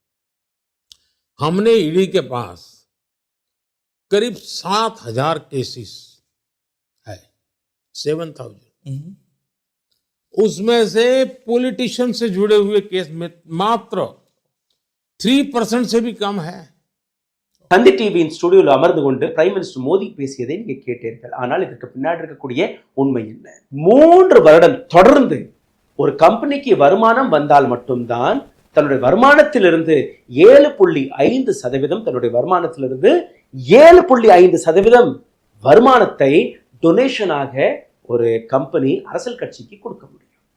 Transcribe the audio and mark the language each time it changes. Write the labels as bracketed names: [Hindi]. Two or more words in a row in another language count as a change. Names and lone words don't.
[Hindi] हमने ईडी के पास करीब 7,000 केसेस है, 7,000। उसमें से पॉलिटिशियन से जुड़े हुए केस में मात्र 3% से भी कम है। [Tamil] தந்தி டிவியின் ஸ்டுடியோவில் அமர்ந்து கொண்டு பிரைம் மினிஸ்டர் மோடி பேசியதை நீங்க கேட்டீர்கள். ஆனால் இதற்கு பின்னாடி இருக்கக்கூடிய உண்மை என்ன? 3 வருடம் தொடர்ந்து ஒரு கம்பெனிக்கு வருமானம் வந்தால் மட்டும்தான் தன்னுடைய வருமானத்திலிருந்து 7.5% தன்னுடைய வருமானத்திலிருந்து 7.5% வருமானத்தை டொனேஷனாக ஒரு கம்பெனி அரசியல் கட்சிக்கு கொடுக்க முடியும்.